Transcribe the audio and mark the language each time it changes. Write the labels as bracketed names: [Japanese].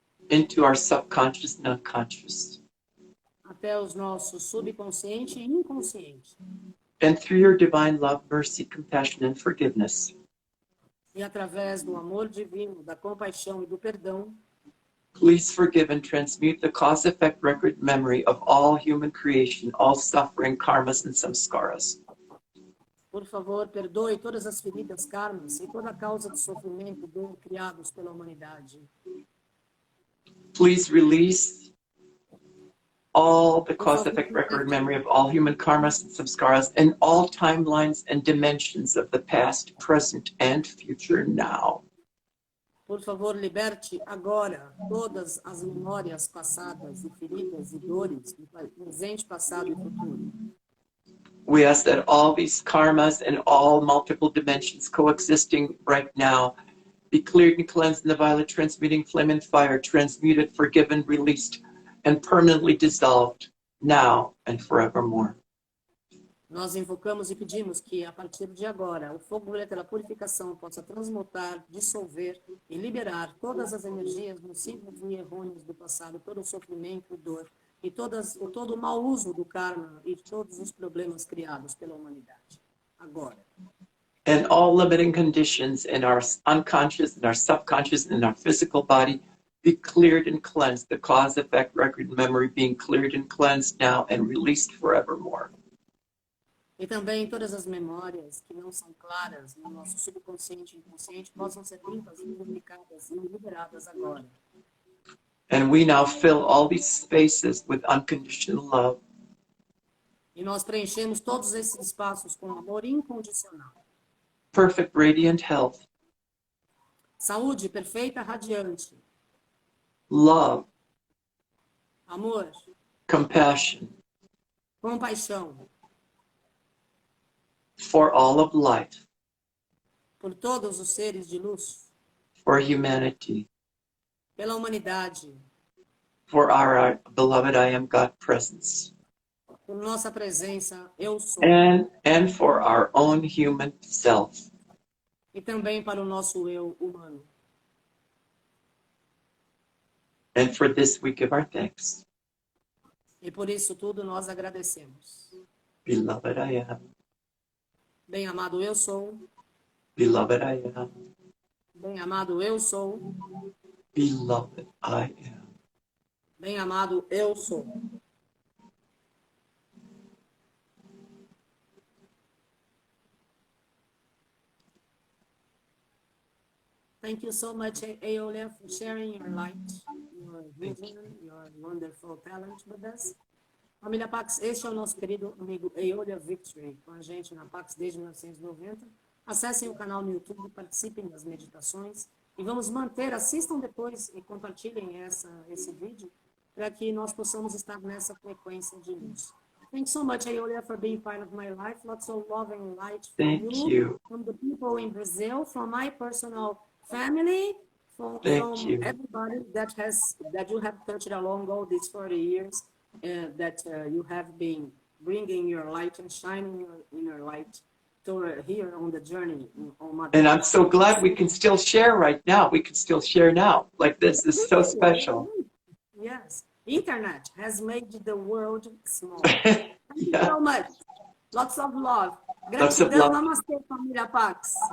[English] Into our subconscious and unconscious. [Portuguese] Até os nossos subconsciente e inconsciente. [English] And through your divine love, mercy, compassion, and forgiveness. [Portuguese] E através do amor divino, da compaixão e do perdão, [English] please forgive and transmute the cause-effect record memory of all human creation, all suffering, karmas, and samskaras. [Portuguese] Por favor, perdoe todas as feridas, karmas e toda a causa de sofrimento criados pela humanidade. [English] Please release all the cause-effect record memory of all human karmas and samskaras in all timelines and dimensions of the past, present, and future now. [Portuguese] Por favor, liberte agora todas as memórias passadas e feridas e dores do presente, passado e futuro. [English] We ask that all these karmas and all multiple dimensions coexisting right now be cleared and cleansed in the violet transmuting flame and fire, transmuted, forgiven, released, and permanently dissolved now and forevermore. [Portuguese] Nós invocamos e pedimos que, a partir de agora, o fogo pela purificação possa transmutar, dissolver e liberar todas as energias nocivas e errôneas do passado, todo o sofrimento e dor, e todo o mau uso do karma e todos os problemas criados pela humanidade. Agora. [English] And all limiting conditions in our unconscious, in our subconscious, in our physical body be cleared and cleansed. The cause, effect, record, and memory being cleared and cleansed now and released forevermore. [Portuguese] E também todas as memórias que não são claras no nosso subconsciente e inconsciente possam ser limpas, purificadas e liberadas agora. [English] And we now fill all these spaces with unconditional love. [Portuguese] E nós preenchemos todos esses espaços com amor incondicional. [English] Perfect, radiant health. [Portuguese] Saúde perfeita, radiante. [English] Love. [Portuguese] Amor. [English] Compassion. [Portuguese] Compaixão. [English] For all of life. [Portuguese] Por todos os seres de luz. [English] For humanity. [Portuguese] Pela humanidade. [English] For our beloved I am God presence. [Portuguese] Por nossa presença, eu sou. [English] And for our own human self. [Portuguese] E também para o nosso eu humano. [English] And for this we give our thanks. [Portuguese] E por isso tudo nós agradecemos. [English] Beloved I am. [Portuguese] Bem amado eu sou. [English] Beloved I am. [Portuguese] Bem amado eu sou. [English] Beloved I am. [Portuguese] Bem amado eu sou. [English] Thank you so much, Aeoliah, for sharing your light, your vision, your wonderful talent with us. [Portuguese] Família Pax, este é o nosso querido amigo Aeoliah Victory, com a gente na Pax desde 1990. Acessem o canal no YouTube, participem das meditações e vamos manter, assistam depois e compartilhem esse vídeo para que nós possamos estar nessa frequência de luz. [English] Thanks so much, Aeoliah, for being part of my life. Lots of love and light from you, from the people in Brazil, from my personal family, from everybody that you have touched along all these 40 years, that you have been bringing your light and shining in your light to here on the journey. And I'm so glad we can still share right now. We can still share now. Like this is so special. Yes. Internet has made the world small. Thank you so much. Lots of love. [Portuguese] Gratidão. Namastê, família Pax.